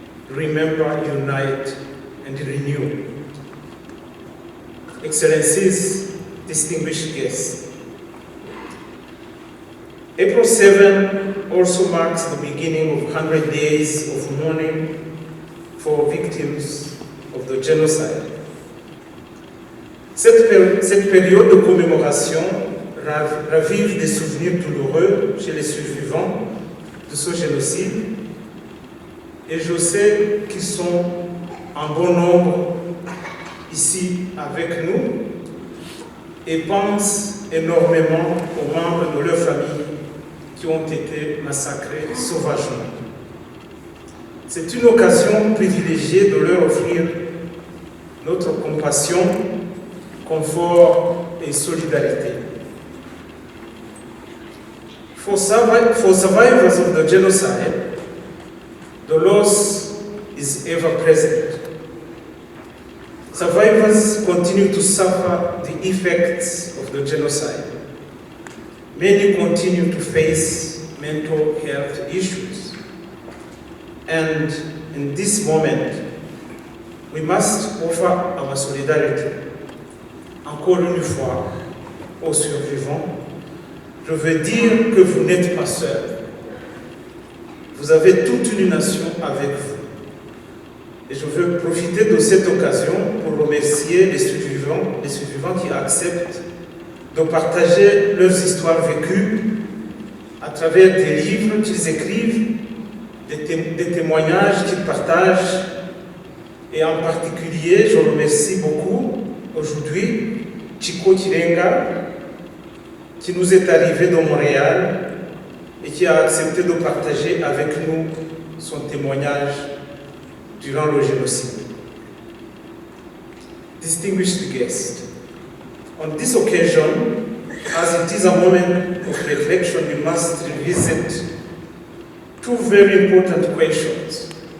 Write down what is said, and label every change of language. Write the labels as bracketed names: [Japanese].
[English] Remember, unite, and renew. Excellencies, distinguished guests, April 7 also marks the beginning of 100 days of mourning for victims of the genocide. [French] Cette période de commémoration ravive des souvenirs douloureux chez les survivants de ce génocide, et je sais qu'ils sont en bon nombre ici avec nous et pensent énormément aux membres de leur famille qui ont été massacrés sauvagement. C'est une occasion privilégiée de leur offrir notre compassion, confort et solidarité. [English] For survivors of the genocide, the loss is ever present. Survivors continue to suffer the effects of the genocide. Many continue to face mental health issues. And in this moment, we must offer our solidarity. [French] Encore une fois, aux survivants, je veux dire que vous n'êtes pas seuls. Vous avez toute une nation avec vous. Et je veux profiter de cette occasion pour remercier les survivants qui acceptent de partager leurs histoires vécues à travers des livres qu'ils écrivent, des témoignages qu'ils partagent. Et en particulier, je remercie beaucoup aujourd'hui Chico Chirenga, qui nous est arrivé de Montréal et qui a accepté de partager avec nous son témoignage durant le génocide. [English] Distinguished guests, on this occasion, as it is a moment of reflection, we must revisit two very important questions.